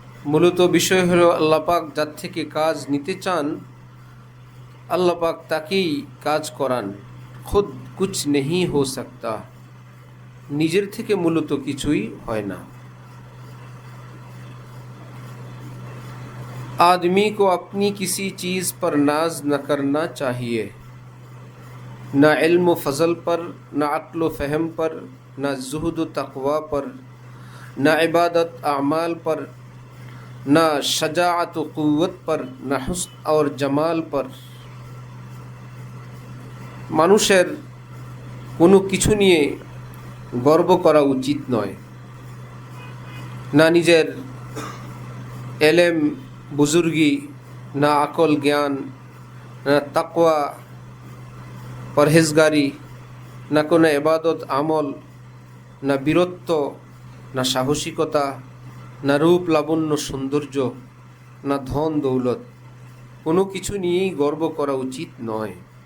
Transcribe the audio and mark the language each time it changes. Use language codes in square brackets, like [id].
[bn] মূলত বিষয় হলো, আল্লাহ পাক যার থেকে কাজ নিতে চান, আল্লাহ পাক তাকেই কাজ করান। [hi] খুদ কুছ নেহি হো সকতা, [bn] নিজের থেকে মূলত কিছুই হয় না। [hi] आदमी को अपनी किसी चीज़ पर नाज न करना चाहिए, न इल्म फ़ज़ल पर, न अक्ल फ़हम पर, न ज़ुहद तक़वा पर, न इबादत आमाल पर, न शजाअत क़ुव्वत पर, न हुस्न और जमाल पर। [bn] মানুষের কোনো কিছু নিয়ে গর্ব করা উচিত নয়, না নিজের এলেম বুজুর্গি, না আকল জ্ঞান, না তাকওয়া পরহেজগারি, না কোনো ইবাদত আমল, না বীরত্ব, না সাহসিকতা, না রূপ লাবণ্য সৌন্দর্য, না ধন দৌলত, কোনো কিছু নিয়েই গর্ব করা উচিত নয়।